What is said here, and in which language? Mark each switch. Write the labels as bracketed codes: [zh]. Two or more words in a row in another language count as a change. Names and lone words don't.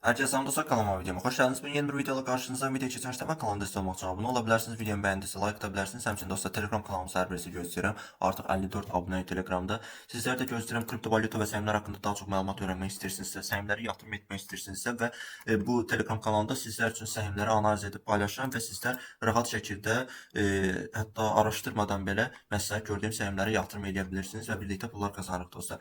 [tr] Herkese selam dostlar, kanalıma videoma hoş geldiniz. Ben yeni bir videoda karşınızdayım. Video geçerse ben kanalımda destek olmak için abone olabilirsiniz. Videomu beğendiyse like atabilirsiniz. [az] Həmçinin dostlar Telegram kanalımıza hər birisi göstərirəm. Artıq 54 abunəyik Telegramda. Sizlər də göstərirəm kripto valyuta və səhmlər haqqında daha çox məlumat öyrənmək istəyirsinizsə, səhmləri yatırım etmək istəyirsinizsə və bu Telegram kanalında sizlər üçün səhmləri analiz edib paylaşıram və sizlər rahat şəkildə hətta araşdırmadan belə məsləhət gördüyüm səhmləri yatırım edə bilirsiniz və birlikdə pullar qazanırıq dostlar.